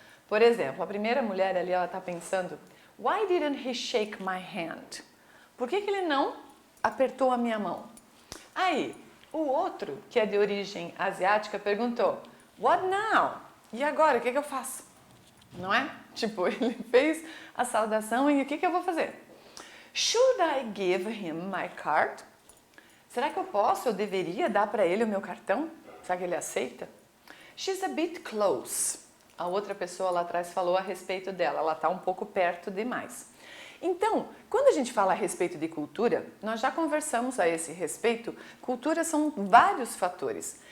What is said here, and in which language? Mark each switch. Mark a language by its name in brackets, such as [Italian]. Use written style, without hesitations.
[Portuguese] Por exemplo, a primeira mulher ali, ela está pensando, [English] why didn't he shake my hand? [Portuguese] Por que ele não apertou a minha mão? Aí, o outro, que é de origem asiática, perguntou, [English] what now? [Portuguese] E agora, o que eu faço? Não é? Tipo, ele fez a saudação e o que eu vou fazer? [English] Should I give him my card? [Portuguese] Será que eu deveria dar para ele o meu cartão? Será que ele aceita? [English] She's a bit close. [Portuguese] A outra pessoa lá atrás falou a respeito dela, ela está um pouco perto demais. Então, quando a gente fala a respeito de cultura, nós já conversamos a esse respeito, cultura são vários fatores.